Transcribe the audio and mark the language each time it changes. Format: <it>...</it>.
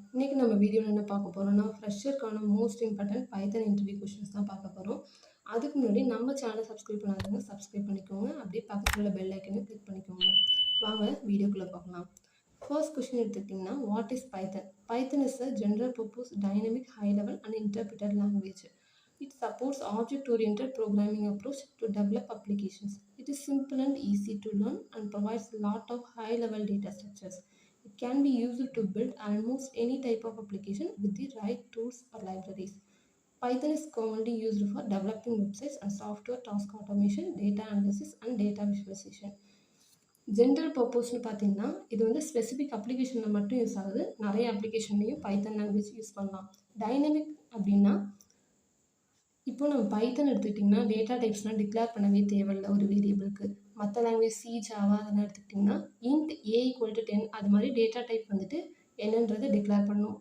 <ta>இன்றைக்கி நம்ம வீடியோவில் என்ன பார்க்க போகிறோம்னா ஃப்ரெஷருக்கான மோஸ்ட் இம்பார்ட்டன்ட் பைத்தன் இன்டர்வியூ கொஷின்ஸ் தான் பார்க்க போகிறோம். அதுக்கு முன்னாடி நம்ம சேனலை சப்ஸ்கிரைப் பண்ணாதவங்க சப்ஸ்கிரைப் பண்ணிக்கோங்க. அப்படியே பக்கத்தில் உள்ள பெல் ஐக்கனை கிளிக் பண்ணிக்கோங்க. வாங்க வீடியோக்குள்ளே பார்க்கலாம். ஃபர்ஸ்ட் கொஷின் எடுத்துக்கிட்டிங்கன்னா,</ta> <en>What is Python? Python is a general purpose dynamic high level and interpreted language. It supports object-oriented programming approach to develop applications. It is simple and easy to learn and provides a lot of high-level data structures. It can be used to build almost any type of application with the right tools or libraries. Python is commonly used for developing websites and software task automation, data analysis, and data visualization.</en> <ta>General பர்பஸ்னு பார்த்தீங்கன்னா இது வந்து specific அப்ளிகேஷனில் மட்டும் use ஆகுது. நிறைய அப்ளிகேஷன்லேயும் பைத்தன் language use பண்ணலாம். Dynamic அப்படின்னா இப்போ நம்ம பைத்தன் எடுத்துக்கிட்டிங்கன்னா டேட்டா டைப்ஸ்லாம் டிக்ளேர் பண்ணவே தேவையில்லை ஒரு வேரியபிளுக்கு. மற்ற லாங்குவேஜ் சி ஜாவா அதெல்லாம் எடுத்துக்கிட்டிங்கன்னா இன்ட் a=10 அது மாதிரி டேட்டா டைப் வந்துட்டு என்னன்றதை டிக்ளேர் பண்ணணும்.</ta>